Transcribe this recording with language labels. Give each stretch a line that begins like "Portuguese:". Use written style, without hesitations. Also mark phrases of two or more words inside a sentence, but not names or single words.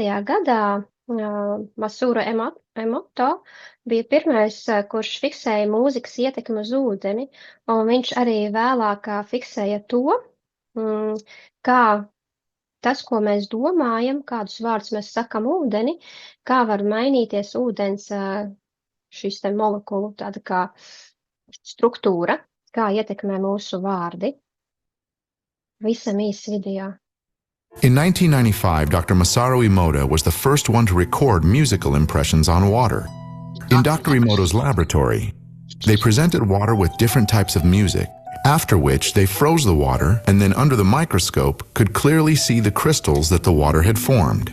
Latvian: gadā Masaru Emoto bija pirmais, kurš fiksēja mūzikas ietekmi uz ūdeni, un viņš arī vēlāk fiksēja to, kā tas, ko mēs domājam, kādus vārdus mēs sakam ūdeni, kā var mainīties ūdens šīs te molekulu tāda kā struktūra, kā ietekmē mūsu vārdi. Visam īsts video.
English: In 1995, Dr. Masaru Emoto was the first one to record musical impressions on water. In Dr. Emoto's laboratory, they presented water with different types of music, after which they froze the water and then under the microscope could clearly see the crystals that the water had formed.